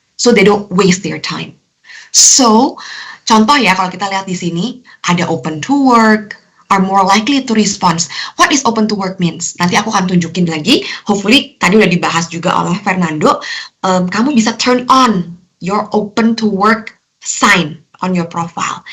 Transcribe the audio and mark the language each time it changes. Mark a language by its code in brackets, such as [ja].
[en] So, they don't waste their time. So, [id] contoh ya, kalau kita lihat di sini, ada [en] open to work, are more likely to respond. What is open to work means? [id] Nanti aku akan tunjukin lagi. [en] Hopefully, [id] tadi udah dibahas juga oleh Fernando. Kamu bisa [en] turn on your open to work sign on your profile.